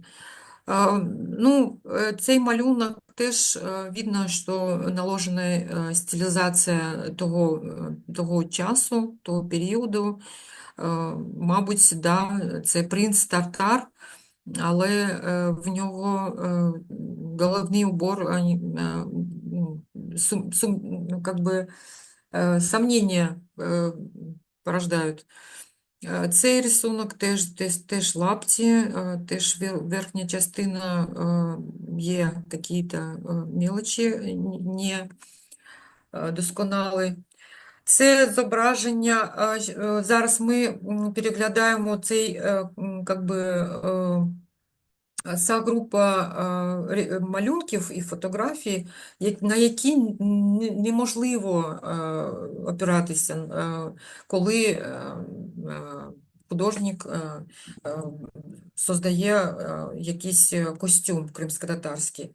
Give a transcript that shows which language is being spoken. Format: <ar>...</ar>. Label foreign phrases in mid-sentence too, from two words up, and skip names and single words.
<uk>Ну, цей малюнок теж видно, що наложена стилізація того часу, того періоду. Мабуть, да, це принц Тартар, але в нього головний убор, ну,</uk> <ru>как бы, сомнения</ru> <uk>порождають. Цей рисунок теж лапті, теж верхня частина є якісь мелочі не досконалі. Це зображення, зараз ми переглядаємо цей,</uk> <ru>как би,</ru> <uk>ця група малюнків і фотографій, на які неможливо опиратися, коли художник создає якийсь костюм кримськотатарський.</uk>